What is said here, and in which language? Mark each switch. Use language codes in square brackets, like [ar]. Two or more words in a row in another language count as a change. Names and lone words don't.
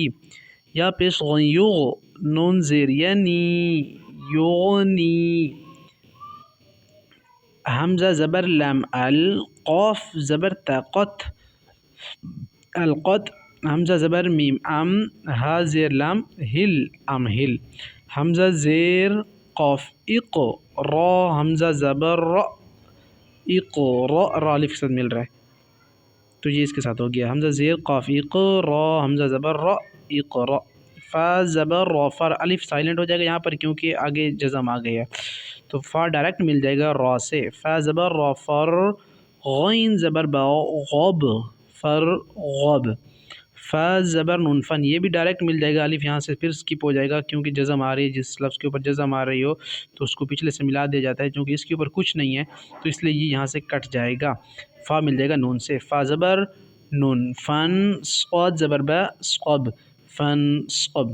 [ur] یا پیش غیو، نون زیر ینی، یغنی. حمزہ زبر لام ال، قاف زبر طاقت، القت. حمزہ زبر میم ام، ہا زیر لام ہل، ام ہل. حمزہ زیر قاف اق، را حمزہ زبر را، اق را، را الف کے ساتھ مل رہا ہے تو یہ اس کے ساتھ ہو گیا. حمزہ زیر قاف اق، را حمزہ زبر را، اقرا. فا زبر را، فر الف سائلنٹ ہو جائے گا یہاں پر کیونکہ آگے جزم آ گئی ہے، تو فا ڈائریکٹ مل جائے گا را سے. فا زبر را فر، غین زبر با غب، فر غب. فا زبر نون فن، یہ بھی ڈائریکٹ مل جائے گا، الف یہاں سے پھر سکپ ہو جائے گا کیونکہ جزم آ رہی ہے. جس لفظ کے اوپر جزم آ رہی ہو تو اس کو پچھلے سے ملا دیا جاتا ہے، کیونکہ اس کے اوپر کچھ نہیں ہے تو اس لیے یہ یہاں سے کٹ جائے گا. فا مل جائے گا نون سے. فا زبر نون فن، صاد زبر با صقب، فن صقب.